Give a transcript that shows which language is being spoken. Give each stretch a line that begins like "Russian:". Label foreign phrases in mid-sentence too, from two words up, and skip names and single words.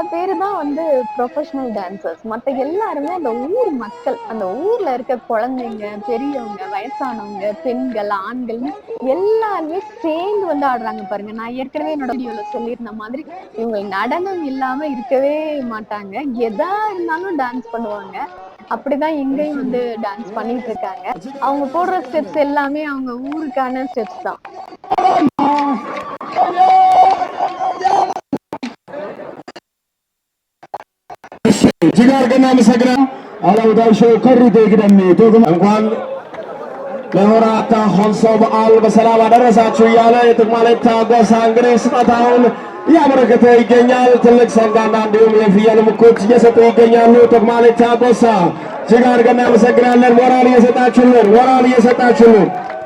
Tamil: பேரு தான் வந்து ப்ரொஃபஷனல் டான்சர்ஸ், மத்த எல்லாருமே அந்த ஊர் மக்கள், அந்த ஊர்ல இருக்க குழந்தைங்க, பெரியவங்க, வயசானவங்க, பெண்கள், ஆண்கள் எல்லாருமே சேர்ந்து வந்து ஆடுறாங்க பாருங்க. நான் ஏற்கனவே என்னோட வீடியோல சொல்லியிருந்த மாதிரி இவங்க நடனம் இல்லாம இருக்கவே மாட்டாங்க, எதா இருந்தாலும் டான்ஸ் பண்ணுவாங்க. அப்படிதான் இங்கேயும் வந்து டான்ஸ் பண்ணிட்டு இருக்காங்க. அவங்க போடுற ஸ்டெப்ஸ் எல்லாமே அவங்க ஊருக்கான ஸ்டெப்ஸ் தான்.
Amharic: እጅግ አድርገን እናመሰግናለን። አላውዳሾ ከሪቴ ግደሜ ቶግም እንኳን ለሆራታ ሆንሶ በዓል በሰላም አደረሳችሁ እያለ የጥቅማሌታ ጎሳ እንግዲህ ስጦታውን እያበረከተ ይገኛል። ትልቅ ሰንጋና እንዲሁም የፍየል ምኩት እየሰጡ ይገኛሉ። ጥቅማሌታ ጎሳ እጅግ አድርገን እናመሰግናለን። ሞራል እየሰጣችሁልን